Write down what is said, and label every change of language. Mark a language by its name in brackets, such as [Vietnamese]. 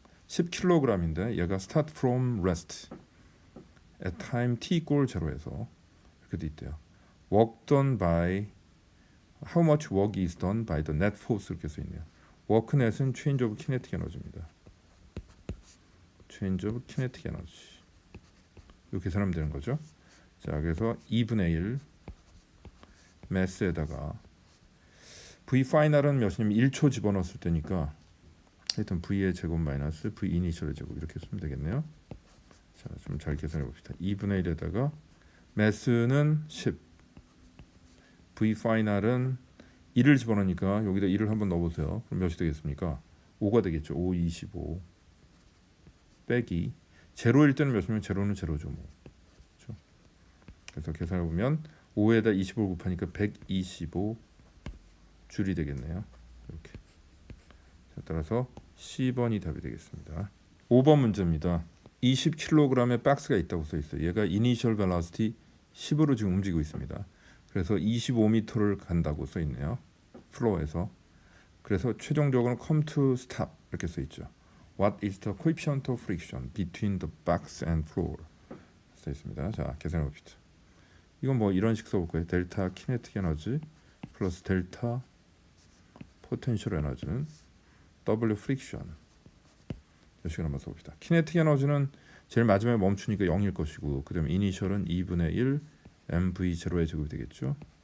[Korean] 10kg인데 얘가 [English] start from rest at time t equal 0에서 [Korean] 이렇게 돼 있대요. [English] work done by how much work is done by the net force [Korean] 이렇게 써 있네요. [English] work net은 change of kinetic energy입니다. change of kinetic energy [Korean] 이렇게 계산하면 되는 거죠. 자, 그래서 2분의 1 mass에다가 v 파이널은 몇이냐면 1초 집어넣었을 때니까 하여튼 v의 제곱 마이너스 v 이니셜의 제곱 이렇게 쓰면 되겠네요. 자, 좀 잘 계산해 봅시다. 2분의 1에다가 매스는 10 v 파이널은 1을 집어넣으니까 여기다 1을 한번 넣어보세요. 그럼 몇이 되겠습니까? 5가 되겠죠. 5, 25 빼기 제로일 때는 몇이면 제로는 제로죠. 뭐. 그렇죠? 그래서 계산해보면 5에다 25를 곱하니까 125 줄이 되겠네요. 이렇게. 자, 따라서 C번이 답이 되겠습니다. 5번 문제입니다. 20kg의 박스가 있다고 써 있어요. 얘가 이니셜 벨로시티 10으로 지금 움직이고 있습니다. 그래서 25m를 간다고 써 있네요. 플로어에서. 그래서 최종적으로 [English] come to stop [Korean] 이렇게 써 있죠. [English] What is the coefficient of friction between the box and floor? [Korean] 써 있습니다. 자, 계산해 봅시다. 이건 뭐 이런 식 써볼 거예요. 델타 키네틱 에너지 플러스 델타 포텐셜 에너지는 W 프릭션. 이 식으로 한번 써봅시다. 키네틱 에너지는 제일 마지막에 멈추니까 0일 것이고, 그 다음에 이니셜은 2분의 1 mv0의 제곱이 되겠죠.